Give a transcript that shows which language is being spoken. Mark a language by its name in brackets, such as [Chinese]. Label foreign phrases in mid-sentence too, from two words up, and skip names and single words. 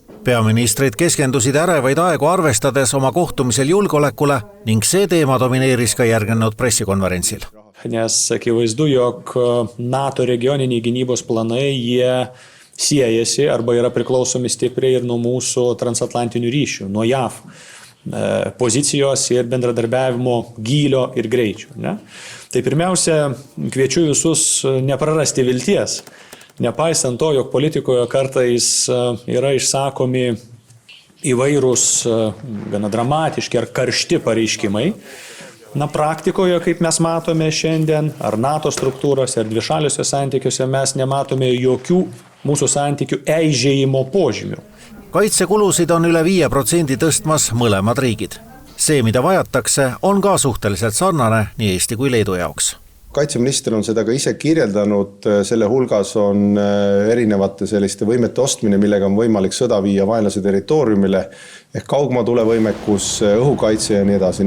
[Estonian] Peaministrid keskendusid ärevaid aegu arvestades oma kohtumisel julgeolekule ning see teema domineeris ka järgnenud pressikonverentsil. [Lithuanian] Nes akivaizdu, jog NATO regioniniai gynybos planai jie siejasi arba yra priklausomi stipriai ir nuo mūsų transatlantinių ryšių, nuo JAV pozicijos ir bendradarbiavimo gylio ir greičio. Ne? Tai pirmiausia, kviečiu visus neprarasti vilties. Nepaisant to, jog politikoje kartais yra išsakomi įvairūs gana dramatiški ar karšti pareiškimai, praktikoje, kaip mes matome šiandien, ar NATO struktūrose, ar dvišaliuose santykiuose, mes nematome jokių mūsų santykių eižėjimo požymių. [Estonian] Kaitsekulusid on üle 5% tõstmas mõlemad riigid. See, mida vajatakse, on ka suhteliselt sarnane nii Eesti kui Leedu jaoks. Kaitseminister on seda ka ise kirjeldanud, selle hulgas on erinevate selliste võimete ostmine, millega on võimalik sõda viia vaenlase territooriumile, ehk kaugmaatulevõimekus, õhukaitse ja nii edasi.